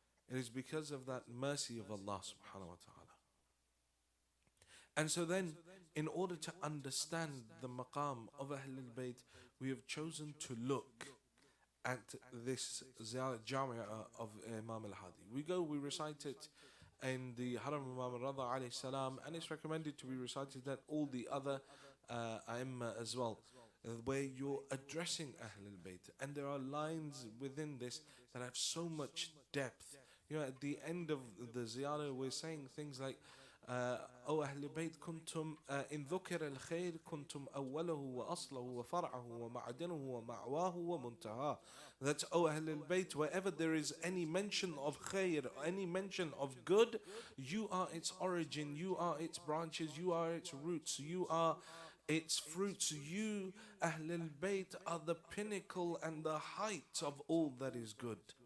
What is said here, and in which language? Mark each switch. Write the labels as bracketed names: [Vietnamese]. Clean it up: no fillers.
[English] It is because of that mercy of Allah subhanahu wa ta'ala. And so then, in order to understand the maqam of Ahlul Bayt, we have chosen to look at this Ziarat Jamiah of Imam al-Hadi. We recite it in the Haram of Imam Rada alayhi salam, and it's recommended to be recited at all the other Aimma as well, where you're addressing Ahlul Bayt. And there are lines within this that have so much depth. You know, at the end of the ziyarah, we're saying things like, [Arabic] أو أهل البيت كنتم إن ذكر الخير كنتم أوله وأصله وفرعه ومعدنه ومعواه ومنتهاه. [English] That's O Ahl al-Bayt, wherever there is any mention of khair, any mention of good, you are its origin, you are its branches, you are its roots, you are its fruits. You, Ahl al-Bayt, are the pinnacle and the height of all that is good.